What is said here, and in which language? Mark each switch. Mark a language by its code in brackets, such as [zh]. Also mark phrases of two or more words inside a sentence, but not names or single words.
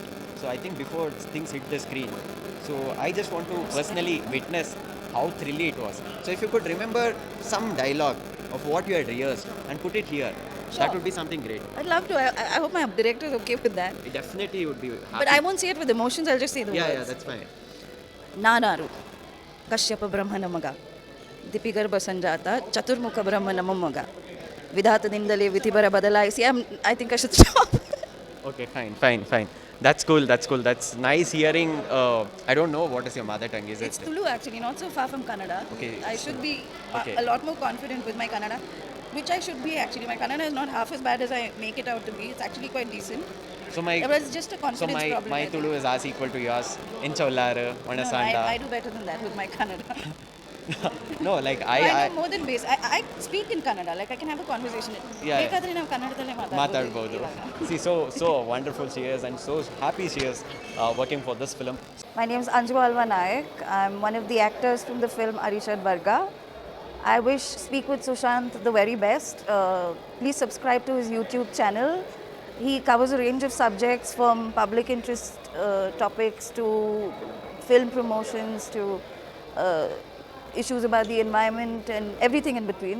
[en] So I think before things hit the screen, so I just want to personally witness how thrilly it was. So if you could remember some dialogue of what you had rehearsed and put it here, Sure. that would be something great. I'd love to. I hope my director is okay with that. It definitely would be happy. But I won't say it with emotions. I'll just say the Yeah, words. that's fine. [kn] ನಾನಾರು ಕಶ್ಯಪ ಬ್ರಹ್ಮನ ಮಗ ದಿಪಿಗರ್ಭ ಸಂಜಾತ ಚತುರ್ಮುಖ ಬ್ರಹ್ಮನ ಮೊಮ್ಮಗ ವಿಧಾತದಿಂದಲೇ ವಿಧಿಬರ ಬದಲಾಯಿಸಿ [en] I think I should stop. Okay, fine. That's cool. That's nice hearing. I don't know what is your mother tongue. Is It's it? Tulu actually, not so far from Kannada. Okay, I should be okay. a lot more confident with my Kannada, which I should be actually. My Kannada is not half as bad as I make it out to be. It's actually quite decent. So my But it's just a so confidence my problem. my I think. Tulu is as equal to yours. Inchollaru, No, Vanasanda. I do better than that with my Kannada. No, like I I know more than base. I speak in Kannada. Like I can have a conversation. Yeah. [kn] ಬೇಕಾದ್ರೆ ನಾವು ಕನ್ನಡದಲ್ಲೇ ಮಾತಾಡ್ಬೋದು. [en] See, so wonderful she is, and so happy she is working for this film. My name is Anju Alva Nayak. I'm one of the actors from the film Arishad Varga. I wish Speak with Sushant the very best. Please subscribe to his YouTube channel. He covers a range of subjects from public interest topics to film promotions to issues about the environment and everything in between.